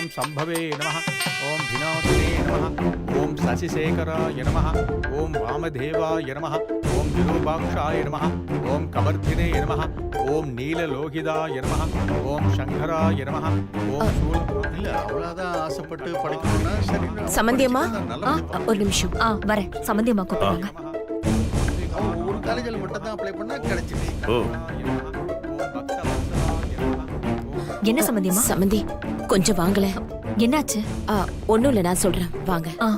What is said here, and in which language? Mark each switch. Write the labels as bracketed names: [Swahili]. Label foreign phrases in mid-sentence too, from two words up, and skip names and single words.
[Sanskrit] शम्भवे नमः ओं विनाशने नमः ओं शशिशेखराय नमः ओं वामदेवाय नमः ओं विरूपाक्षाय नमः ओं कपर्दिने नमः ओं नीललोहिताय नमः ओं शङ्कराय नमः ओं [Tamil] இல்ல அவ்வளவுதான் ஆசைப்பட்டு படிக்கணும்னா சரி சம்மந்தியம்மா நல்லா ஒரு நிமிஷம் வரேன். சம்மந்தியம்மா கூப்பிடுறாங்க. அவங்க ஒரு காலேஜில் மட்டும் தான் அப்ளை பண்ணா கிடைச்சிது. என்ன சம்மந்தியம்மா? சம்மந்தி கொஞ்சம் வாங்கல. என்னாச்சு? ஒண்ணும் இல்ல, நான் சொல்றேன் வாங்க.